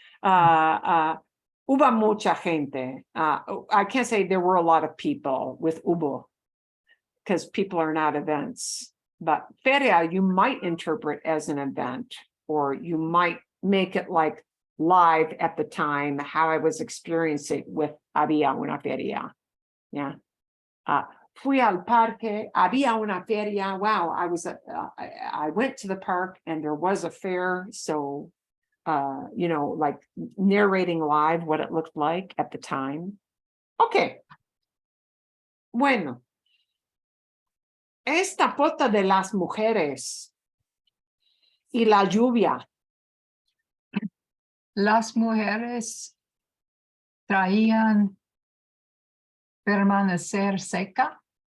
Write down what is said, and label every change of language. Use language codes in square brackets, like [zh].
[es] Hubo mucha gente. [en] I can't say there were a lot of people with hubo because people are not events. But feria, you might interpret as an event, or you might make it like live at the time, how I was experiencing with había una feria. Yeah. [es] Fui al parque, había una feria. [en] Wow, I went to the park and there was a fair. So, you know, like narrating live what it looked like at the time. [es] Okay. Bueno. Esta foto de las mujeres y la lluvia. Las mujeres traían permanecer seca.